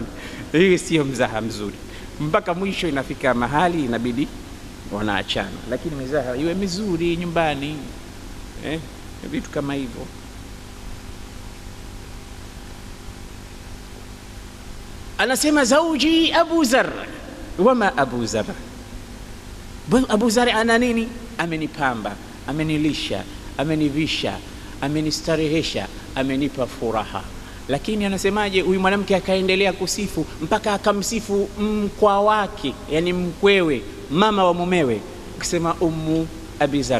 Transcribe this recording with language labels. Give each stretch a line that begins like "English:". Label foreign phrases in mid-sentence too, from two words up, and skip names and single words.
Swahili: Hii sio mzaha mzuri. Mpaka mwisho inafika mahali inabidi wanaachana, lakini mizaha iwe mizuri nyumbani, vitu kama hivyo. Anasema zauji Abu Zar. Wama Abu Zar? Abu Zar ana nini? Amenipamba, amenilisha, amenivisha, amenistarehesha, amenipa furaha. Lakini anasemaje? Huyu mwanamke akaendelea kusifu mpaka akamsifu mkwa wake, yani mkwewe, mama wa mumewe, kusema Ummu Abi Zar.